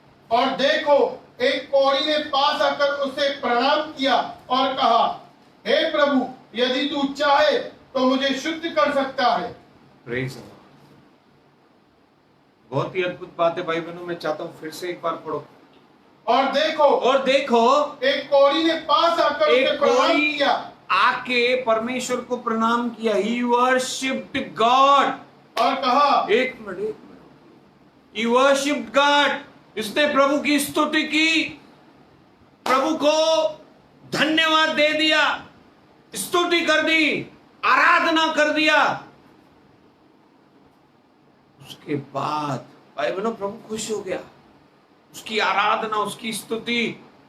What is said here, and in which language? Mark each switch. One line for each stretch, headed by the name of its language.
Hindi: और देखो, एक कौड़ी ने पास आकर उसे प्रणाम किया और कहा, हे प्रभु, यदि तू चाहे तो मुझे शुद्ध कर सकता है।
English: Praise the lord.
Hindi: बहुत ही अद्भुत बात है भाई बहनों। मैं चाहता हूं फिर से एक बार पढ़ो। और देखो, एक कौड़ी ने पास आकर उसे प्रणाम किया, आके परमेश्वर को प्रणाम किया।
English: He worshipped God।
Hindi: और कहा, एक मिनट,
English: He worshipped God।
Hindi: इसने प्रभु की स्तुति की, प्रभु को धन्यवाद दे दिया, स्तुति कर दी, आराधना कर दिया। उसके बाद भाई बहनों प्रभु खुश हो गया। उसकी आराधना, उसकी स्तुति।